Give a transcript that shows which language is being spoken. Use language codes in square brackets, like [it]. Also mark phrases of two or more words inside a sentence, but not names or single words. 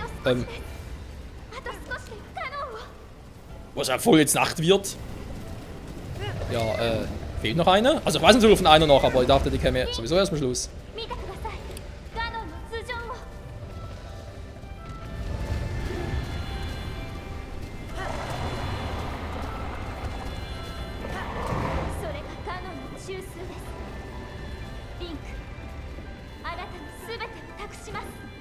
[ja] あと少しでガノンを。 [de] Was ja voll jetzt Nacht wird. Ja, fehlt noch einer? Also ich weiß natürlich von einer noch, aber ich dachte, die käme sowieso erst am Schluss. [ja] 見てください。ガノンの頭上を。それがガノンの中枢です。リンク、あなたの全てを託します。